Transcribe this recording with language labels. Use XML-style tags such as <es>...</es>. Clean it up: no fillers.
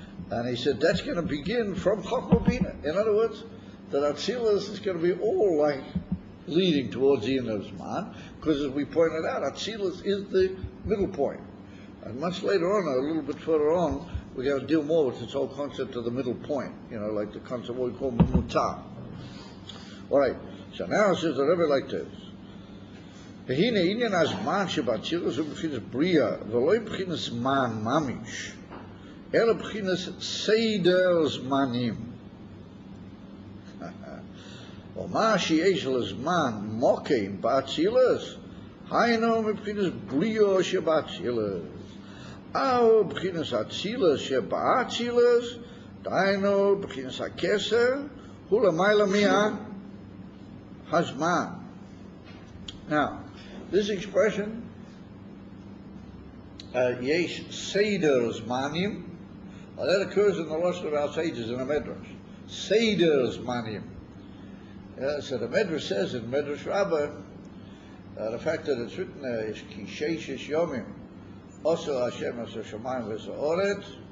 <en>And he said that's going to begin from Chokma Bina. In other words, that Atzilus is going to be all like leading towards the end of Zman, because as we pointed out, Atzilus is the middle point. And much later on, a little bit further on, we're going to deal more with this whole concept of the middle point, like the concept of what we call Mamutah. All right, so now it says the Rebbe like this.</en> <he>והנה עניין הזמן שבאצילוס הוא בבחינת בריאה, ולא בבחינת זמן ממש, אלא בבחינת סדר זמנים. ומה שיש לזמן מוקים באצילוס, היינו מבחינת בריאה שבאצילוס. או בבחינת אצילוס שבאצילוס, דהיינו בבחינת הכסר, הוא למעלה מהזמן.</he> <en>Now, this expression, yesh seder zmanim, that occurs in the Lashon of our sages in the Medrash. Seder zmanim. So the Medrash says in Medrash Rabbah, the fact that it's written there is</en> <he>ki sheishish yomim, also Hashem as Shamayim v'Sa'oret.</he>